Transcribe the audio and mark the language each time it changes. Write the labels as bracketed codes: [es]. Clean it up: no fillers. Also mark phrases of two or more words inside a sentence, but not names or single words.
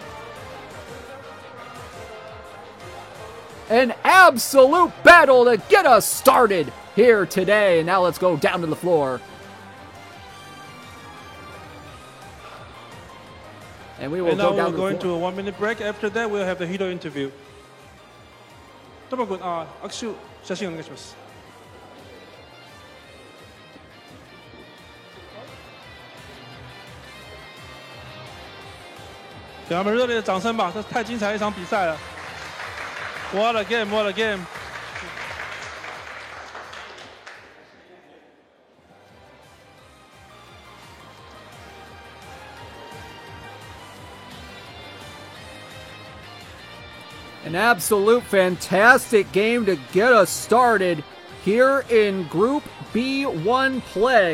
[en] An absolute battle to get us started here today, and now let's go down to the floor. And we will go down to the floor. And now we're going to a 1-minute break. After that, we'll have the Hito interview. [ja] Tomo-kun, 握手写真お願いします。 [zh] 给他们热烈的掌声吧！这太精彩的一场比赛了。 [en] What a game! What a game! An absolute fantastic game to get us started here in Group B1 play.